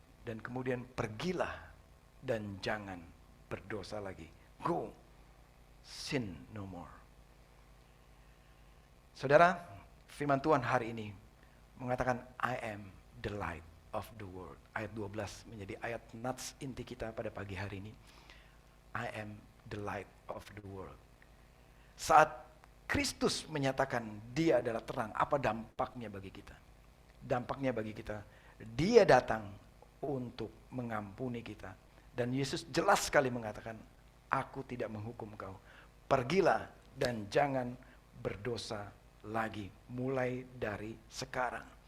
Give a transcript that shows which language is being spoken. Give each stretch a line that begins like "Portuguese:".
Indonesian: Dan kemudian pergilah dan jangan berdosa lagi.
English: Go, sin no more.
Indonesian: Saudara, firman Tuhan hari ini mengatakan
English: I am the light of the world.
Indonesian: Ayat 12 menjadi ayat nats inti kita pada pagi hari ini.
English: I am the light of the world.
Indonesian: Saat Kristus menyatakan dia adalah terang, apa dampaknya bagi kita? Dampaknya bagi kita, dia datang untuk mengampuni kita. Dan Yesus jelas sekali mengatakan, aku tidak menghukum kau. Pergilah dan jangan berdosa lagi, mulai dari sekarang.